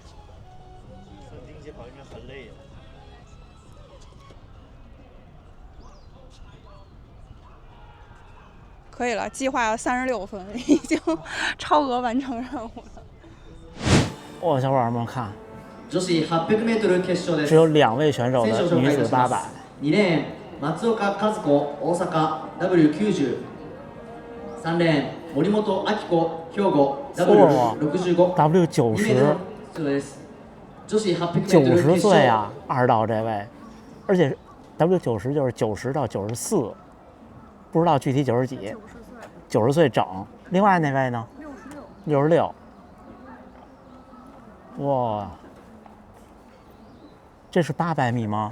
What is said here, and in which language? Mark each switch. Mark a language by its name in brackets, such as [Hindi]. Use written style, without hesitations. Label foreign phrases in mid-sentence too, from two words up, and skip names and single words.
[Chinese] 丁姐跑应该很累了。可以了，计划要36分，已经超额完成任务了。哇，小伙伴们看， [Japanese] 女子800 メートル決勝です。 [Chinese] 只有2位选手的女子800。 [Japanese] 2 レーン松岡和子大阪 W90。3レーン森本明子兵庫 W65。 W90。そうです。女子800メートル決 90 勝。 [Chinese] 岁啊，2道这位，而且 W90就是90到94，不知道具体90几。90岁整。另外那位呢？66。哇，这是800米吗？